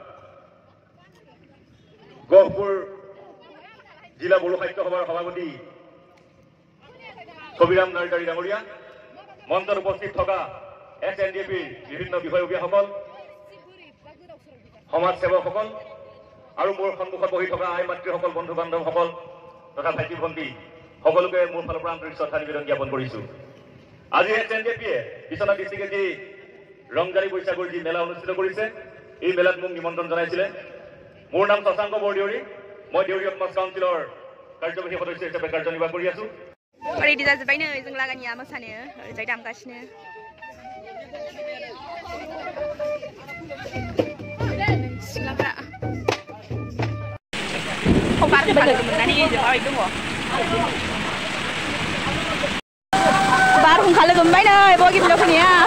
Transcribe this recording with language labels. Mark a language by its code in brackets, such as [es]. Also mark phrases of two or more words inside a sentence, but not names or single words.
[as] গহপুৰ জিলা বড়ো সাহিত্য সভাৰ সভাপতি কবিৰাম নাৰ্জাৰী ডাঙৰীয়া, মঞ্চত উপস্থিত থকা XNDPৰ বিভিন্ন বিষয়ববীয়াসকল, সমাজ সেৱকসকল আৰু মোৰ সন্মুখত বহি থকা আই মাতৃসকল, বন্ধু বান্ধৱসকল তথা ভাইটি ভণ্টি সকলোকে মোৰ ফালৰ পৰা আন্তৰিক শ্ৰদ্ধা নিবেদন জ্ঞাপন কৰিছো। আজি XNDPয়ে বিশ্বনাথ ডিষ্ট্ৰিক্টে যি ৰংজালী বৈশাগুৰ যি মেলা অনুষ্ঠিত কৰিছে, এই মেলাত মোক নিমন্ত্ৰণ জনাইছিলে। মোৰ নাম শশাংক বৰদেউৰী, মই দেউৰী অফ কাউন্সিলৰ কাৰ্যবাহী সদস্য হিচাপে কাৰ্যনিৰ্বাহ কৰি আছো। [brx] रेडि जाजोब्बाय नै जों लागानिया मोसानो, ओरैजाय दामगासिनो। सिख्लाफ्रा लोगो मोननानै माबायदि दङ? बारहुंखा लोगो मोनबाय नै बगिबिलाव फैनाया।